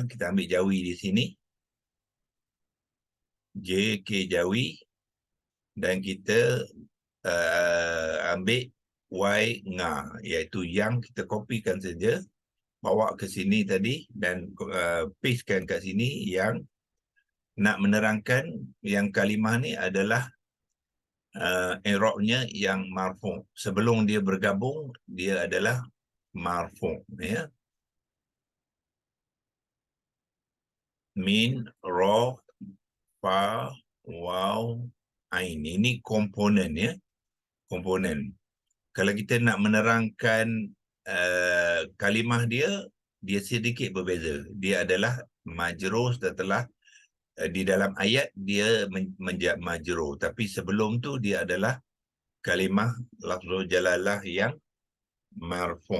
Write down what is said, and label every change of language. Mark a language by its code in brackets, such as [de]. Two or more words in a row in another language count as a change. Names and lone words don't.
[ms] Kita ambil jawi di sini, JK jawi, dan kita ambil Y nga, iaitu yang, kita kopikan saja, bawa ke sini tadi, dan pastekan kat sini. Yang nak menerangkan yang kalimah ni adalah i'rabnya yang marfu'. Sebelum dia bergabung, dia adalah marfu', ya. [ar] Min, ra, fa, waw, ain. [ms] Ini komponen, ya. Komponen. Kalau kita nak menerangkan kalimah dia sedikit berbeza. Dia adalah majrur setelah di dalam ayat dia majrur, tapi sebelum tu dia adalah kalimah [ar] لفظ الجلالة [ms] yang marfu'.